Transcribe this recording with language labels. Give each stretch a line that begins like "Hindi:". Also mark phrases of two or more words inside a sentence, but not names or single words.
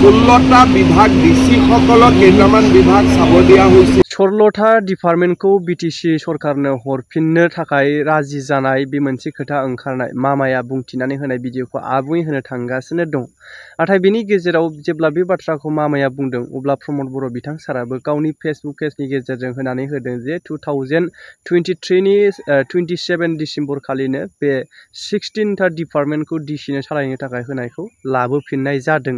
Assamese: 16টা বিভাগ ডিসি সকলক কেইটামান বিভাগ চাব দিয়া হৈছে।
Bodo: 16টা डिपार्टमेन्टखौ बिटिसि सरकारनो हरफिननो थाखाय राजि जानाय बे मोनसे खोथा ओंखारनाय मामाया बुंथिनानै होनाय भिडिअखौ आबुङै होनो थांगासिनो दं। नाथाय बेनि गेजेराव जेब्ला बे बाथ्राखौ मामाया बुंदों अब्ला प्रमद बर' बिथां साराबो गावनि फेसबुक पेजनि गेजेरजों होनानै होदों जे 2023 नि 27 डिसेम्बर खालिनो बे 16टा डिपार्टमेन्टखौ डिसिनो सालायनो थाखाय होनायखौ लाबोफिननाय जादों।